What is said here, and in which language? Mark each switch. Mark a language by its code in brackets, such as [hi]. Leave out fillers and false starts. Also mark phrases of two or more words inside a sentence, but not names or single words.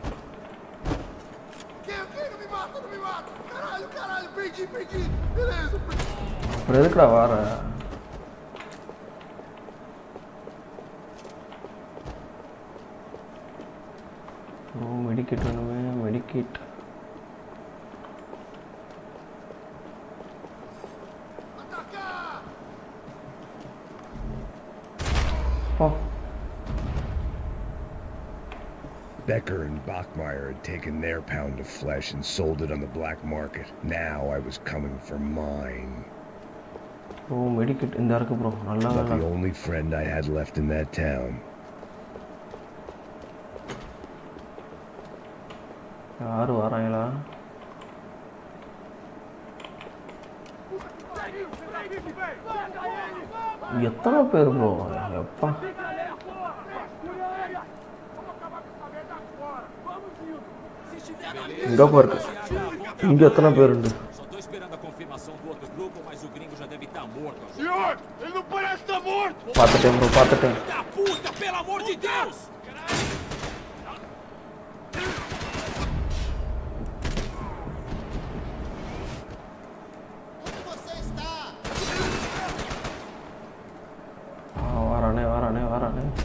[ta] அப்புறம் எதுக்குடா வார? மெடிக்கெட் வேணுமே. மெடிக்கெட் [en] Becker and Bachmeyer had taken their pound of flesh and sold it on the black market. Now I was coming for mine. [ta] Oh, medikit இந்த இருக்கு bro. நல்லா [en] But the only friend I had left in that town. [ta] யாரு வராங்களா? எத்தனை பேர் bro? எப்பா. இங்க பாருங்க. இங்க எத்தனை பேர் உண்டு? [pt] Só tô esperando a confirmação do outro grupo, mas o gringo já deve estar morto. Senhor, ele não parece estar morto! பாத்துட்டேன் bro, பாத்துட்டேன். Da puta, pelo amor de Deus! Onde você está? [ta] வரானே.